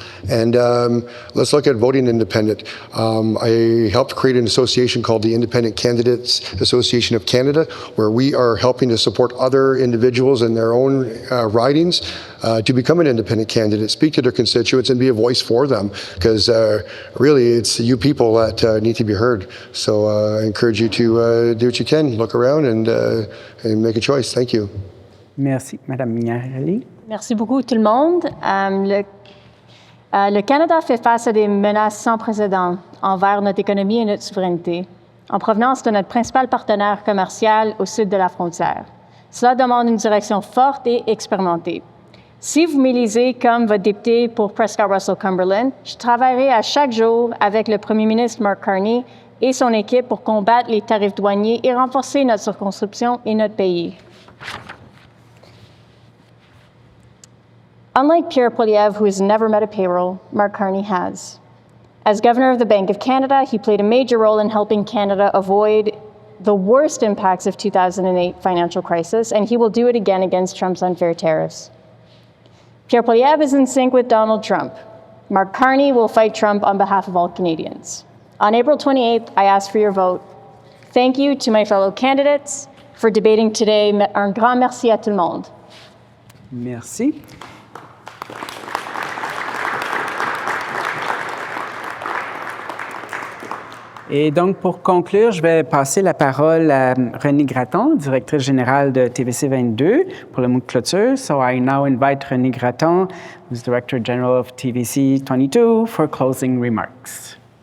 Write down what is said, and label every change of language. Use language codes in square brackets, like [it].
[en] And let's look at voting independent. I helped create an association called the Independent Candidates Association of Canada, where we are helping to support other individuals in their own ridings to become an independent candidate, speak to their constituents and be a voice for them, because really it's you people that need to be heard. So I encourage you to do what you can, look around and make a choice. Thank you. [fr] Merci. Madame Mignarelli? Merci beaucoup tout le monde. Le Canada fait face à des menaces sans précédent envers notre économie et notre souveraineté, en provenance de notre principal partenaire commercial au sud de la frontière. Cela demande une direction forte et expérimentée. Si vous m'élisez comme votre député pour Prescott-Russell-Cumberland, je travaillerai à chaque jour avec le premier ministre Mark Carney et son équipe pour combattre les tarifs douaniers et renforcer notre circonscription et notre pays. [en] Unlike Pierre Poilievre, who has never met a payroll, Mark Carney has. As governor of the Bank of Canada, he played a major role in helping Canada avoid the worst impacts of 2008 financial crisis, and he will do it again against Trump's unfair tariffs. Pierre Poilievre is in sync with Donald Trump. Mark Carney will fight Trump on behalf of all Canadians. On April 28th, I ask for your vote. Thank you to my fellow candidates for debating today. [fr] Un grand merci à tout le monde. Merci. Et donc, pour conclure, je vais passer la parole à Renée Gratton, directrice générale de TVC22, pour le mot de clôture. [en] So I now invite Renée Gratton, who's Director General of TVC22, for closing remarks.